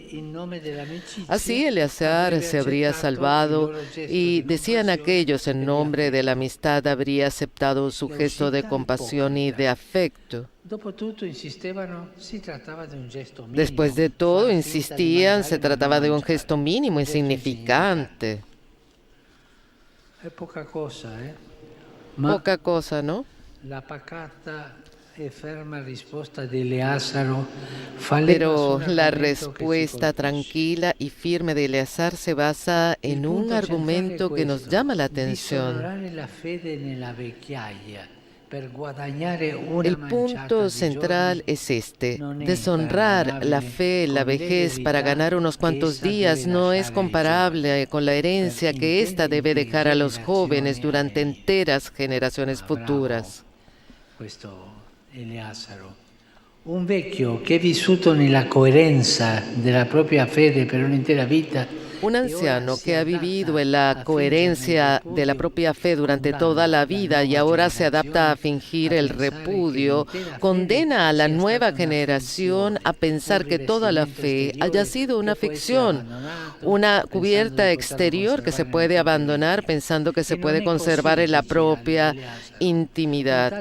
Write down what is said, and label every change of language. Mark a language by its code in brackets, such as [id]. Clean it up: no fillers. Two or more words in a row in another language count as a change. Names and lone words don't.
[es] Así Eleazar se habría salvado, y decían aquellos, en nombre de la amistad habría aceptado su gesto de compasión y de afecto. Después de todo, insistían, se trataba de un gesto mínimo, insignificante. Poca cosa, Poca cosa, ¿no? [it] La pacata e ferma risposta di Eleazaro [es] Pero la respuesta tranquila y firme de Eleazar se basa en un argumento que nos llama la atención. El punto central es este: deshonrar la fe, la vejez para ganar unos cuantos días no es comparable con la herencia que ésta debe dejar a los jóvenes durante enteras generaciones futuras. [it] Un vecchio che è vissuto nella coerenza della propria fede per un'intera vita. [es] Un anciano que ha vivido en la coherencia de la propia fe durante toda la vida y ahora se adapta a fingir el repudio, condena a la nueva generación a pensar que toda la fe haya sido una ficción, una cubierta exterior que se puede abandonar pensando que se puede conservar en la propia intimidad.